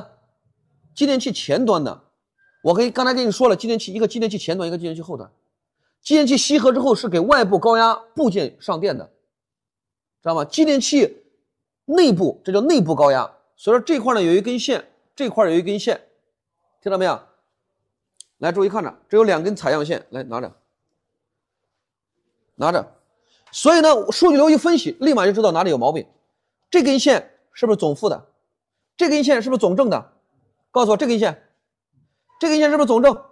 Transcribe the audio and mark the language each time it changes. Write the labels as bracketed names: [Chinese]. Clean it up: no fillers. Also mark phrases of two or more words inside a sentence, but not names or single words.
[Chinese] 繼電器前端的，我剛才跟你說了，一個繼電器前端，一個繼電器後端，繼電器吸合之後是給外部高壓部件上電的。知道嗎？繼電器內部，這叫內部高壓。所以說這塊呢有一根線，這塊有一根線，听到没有？来，注意看着，这有2根采样线，来拿着，拿着。所以呢，数据流一分析，立马就知道哪里有毛病。这根线是不是总负的？这根线是不是总正的？告诉我，这根线是不是总正？